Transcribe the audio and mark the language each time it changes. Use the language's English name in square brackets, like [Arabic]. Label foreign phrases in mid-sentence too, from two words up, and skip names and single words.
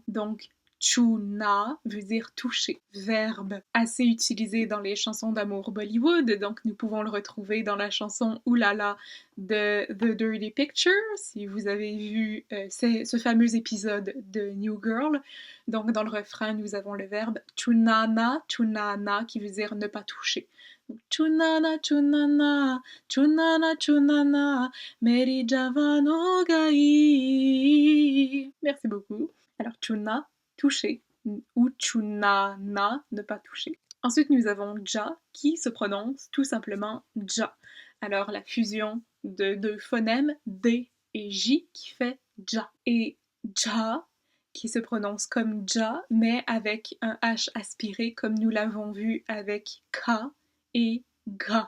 [French] Donc chuna veut dire toucher, verbe assez utilisé dans les chansons d'amour Bollywood, donc nous pouvons le retrouver dans la chanson Oulala de The Dirty Picture, si vous avez vu ce fameux épisode de New Girl. Donc dans le refrain, nous avons le verbe chunana, chunana, qui veut dire ne pas toucher. Donc, [Hindi] छूना ना, छूना ना, छूना ना, छूना ना, मेरी जवान हो गई. [French] Merci beaucoup. Alors chuna, toucher, ou chunana, ne pas toucher. Ensuite, nous avons ja, qui se prononce tout simplement ja. Alors, la fusion de deux phonèmes, D et J, qui fait ja. Et ja, qui se prononce comme ja, mais avec un H aspiré, comme nous l'avons vu avec K et Ga.